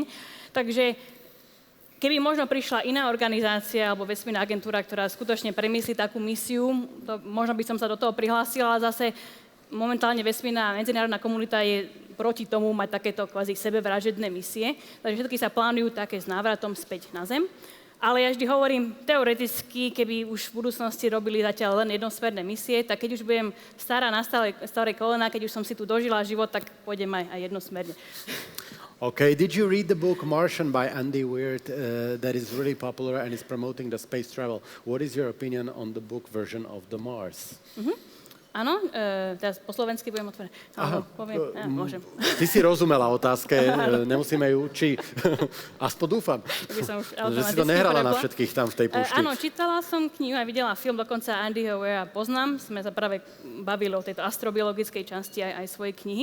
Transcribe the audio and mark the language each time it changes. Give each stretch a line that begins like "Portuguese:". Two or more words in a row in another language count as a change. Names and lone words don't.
Slovak: Takže keby možno prišla iná organizácia alebo vesmírna agentúra, ktorá skutočne premyslí takú misiu, to možno by som sa do toho prihlásila, ale zase momentálne vesmírna medzinárodná komunita je proti tomu mať takéto kvázi sebevražedné misie, takže všetky sa plánujú také s návratom späť na Zem. Ale ja vždy hovorím, teoreticky, keby už v budúcnosti robili zatiaľ len jednosmerné misie, tak keď už budem stará na staré kolená, keď už som si tu dožila život, tak pôjdem aj jednosmerne.
English: Okay, did you read the book Martian by Andy Weir that is really popular and is promoting the space travel? What is your opinion on the book version of the Mars?
Slovak: Áno, teraz po slovensky budem otvoriť. Môžem. Ty si rozumela otázke, nemusíme ju, aspoň dúfam, že si to nehrala na všetkých tam v tej púšti. Áno, čítala som knihu a videla film, dokonca Andyho Weira poznám, sme sa práve bavili o tejto astrobiologickej časti aj svojej knihy.